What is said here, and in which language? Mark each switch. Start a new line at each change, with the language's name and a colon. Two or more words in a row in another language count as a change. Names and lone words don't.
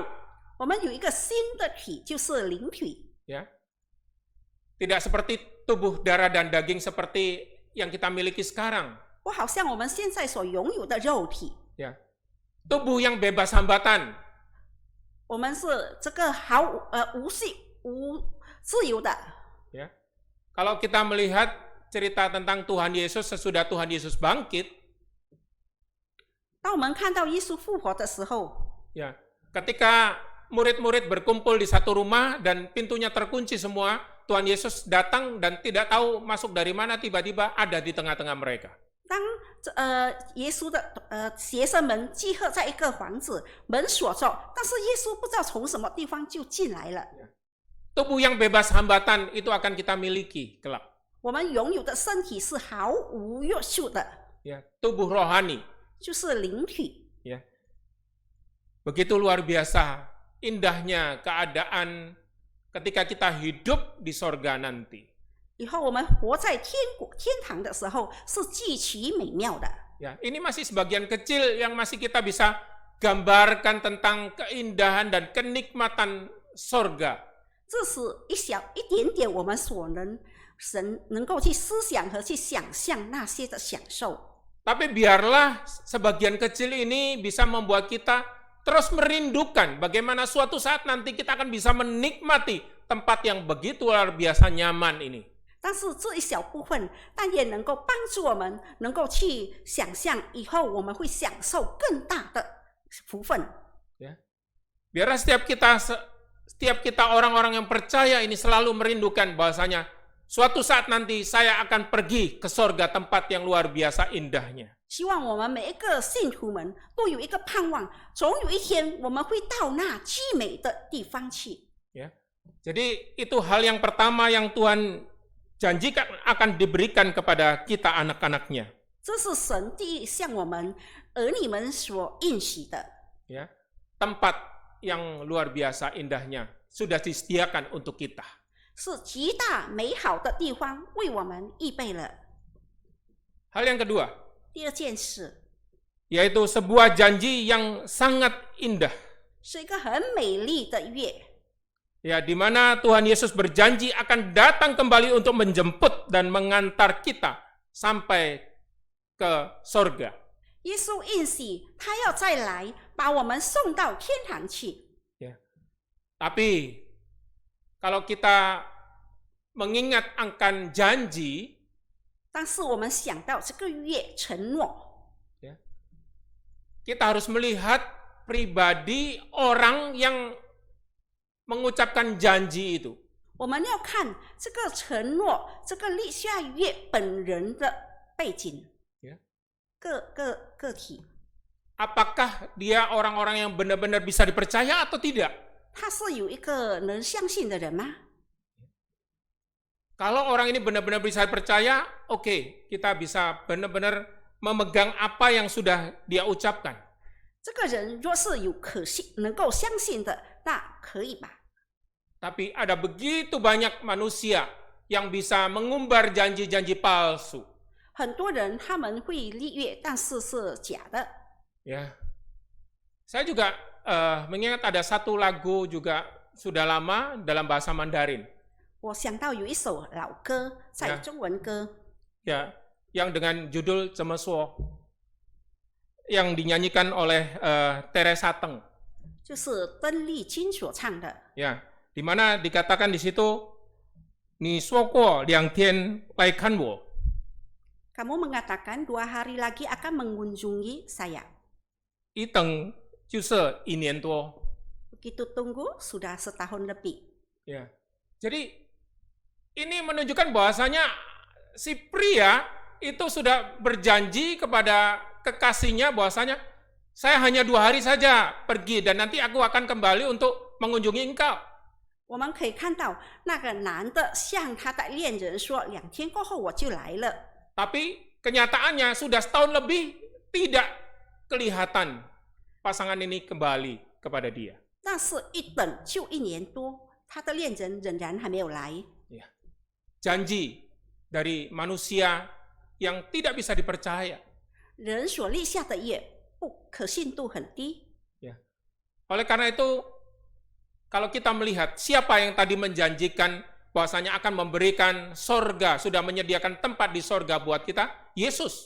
Chinese: 我们有一个新的体，就是灵体。
Indonesian: Ya. Tidak seperti tubuh darah dan daging seperti yang kita miliki sekarang.
Chinese: 不好像我们现在所拥有的肉体。
Indonesian: Ya. Tubuh yang bebas hambatan.
Chinese: 我们是这个无自由的。
Indonesian: Ya. Kalau kita melihat cerita tentang Tuhan Yesus sesudah Tuhan Yesus bangkit,
Chinese: 当我们看到耶稣复活的时候，
Indonesian: ya, ketika murid-murid berkumpul di satu rumah dan pintunya terkunci semua, Tuhan Yesus datang dan tidak tahu masuk dari mana, tiba-tiba ada di tengah-tengah mereka.
Chinese: 当耶稣的学生们集合在一个房子，门锁着，但是耶稣不知道从什么地方就进来了。
Indonesian: Tubuh yang bebas hambatan itu akan kita miliki kelak.
Chinese: 我们拥有的身体是毫无约束的，
Indonesian: Ya, tubuh rohani.
Chinese: 就是灵体。
Indonesian: Ya. Begitu luar biasa indahnya keadaan ketika kita hidup di sorga nanti.
Chinese: 以后我们活在天堂的时候，是极其美妙的。
Indonesian: Ya, ini masih sebagian kecil yang masih kita bisa gambarkan tentang keindahan dan kenikmatan sorga.
Chinese: 这是一点点我们所能够去思想和去想象那些的享受。
Indonesian: Tapi biarlah sebagian kecil ini bisa membuat kita terus merindukan bagaimana suatu saat nanti kita akan bisa menikmati tempat yang begitu luar biasa nyaman ini.
Chinese: 但是这一小部分，但也能够帮助我们能够去想象以后我们会享受更大的福分。
Indonesian: Ya. Biarlah setiap kita orang-orang yang percaya ini selalu merindukan bahwasanya suatu saat nanti saya akan pergi ke sorga, tempat yang luar biasa indahnya.
Chinese: 希望我们每一个信徒们都有一个盼望，总有一天我们会到那极美的地方去。
Indonesian: Ya. Jadi itu hal yang pertama yang Tuhan janjikan akan diberikan kepada kita anak-anaknya.
Chinese: 这是神第一向我们儿女们所应许的。
Indonesian: Ya. Tempat yang luar biasa indahnya sudah disediakan untuk kita.
Chinese: 是极大美好的地方，为我们预备了。
Indonesian: Hal yang kedua,
Chinese: 第二件事
Indonesian: yaitu sebuah janji yang sangat indah.
Chinese: 是一个很美丽的约，
Indonesian: Ya, di mana Tuhan Yesus berjanji akan datang kembali untuk menjemput dan mengantar kita sampai ke sorga.
Chinese: 耶稣应许他要再来，把我们送到天堂去。
Indonesian: Tapi kalau kita mengingat akan janji,
Chinese: 但是我们想到这个月承诺，
Indonesian: kita harus melihat pribadi orang yang mengucapkan janji itu.
Chinese: 我们要看这个承诺，这个立下约本人的背景，
Indonesian: Ya.
Chinese: 个体，
Indonesian: Apakah dia orang-orang yang benar-benar bisa dipercaya atau tidak?
Chinese: 他是有一个能相信的人吗？
Indonesian: Kalau orang ini benar-benar bisa dipercaya, oke, kita bisa benar-benar memegang apa yang sudah dia ucapkan.
Chinese: 这个人若是有能够相信的，那可以吧？
Indonesian: Tapi ada begitu banyak manusia yang bisa mengumbar janji-janji palsu.
Chinese: 很多人他们会立约，但是是假的。
Indonesian: Ya, saya juga mengingat ada satu lagu juga sudah lama dalam bahasa Mandarin.
Chinese: 我想到有一首老歌，在
Indonesian: Ya.
Chinese: 中文歌，
Indonesian: Ya, yang dengan judul Cemesuo, yang dinyanyikan oleh Teresa Teng.
Chinese: 就是邓丽君所唱的。
Indonesian: Ya, di mana dikatakan di situ,
Chinese: 你说过两天来看我.
Indonesian: Kamu mengatakan 2 hari lagi akan mengunjungi saya.
Chinese: 一等就是一年多.
Indonesian: Begitu tunggu, sudah setahun lebih. Ya, jadi ini menunjukkan bahwasanya si pria itu sudah berjanji kepada kekasihnya bahwasanya saya hanya 2 hari saja pergi dan nanti aku akan kembali untuk mengunjungi engkau.
Chinese: 我们可以看到那个男的向他的恋人说，2天过后我就来了。
Indonesian: Tapi kenyataannya sudah setahun lebih tidak kelihatan pasangan ini kembali kepada dia.
Chinese: 但是一等就1年多，他的恋人仍然还没有来。
Indonesian: Ya. Janji dari manusia yang tidak bisa dipercaya.
Chinese: 人所立下的约不可信度很低。
Indonesian: Ya. Oleh karena itu, kalau kita melihat siapa yang tadi menjanjikan bahwasanya akan memberikan sorga, sudah menyediakan tempat di sorga buat kita, Yesus.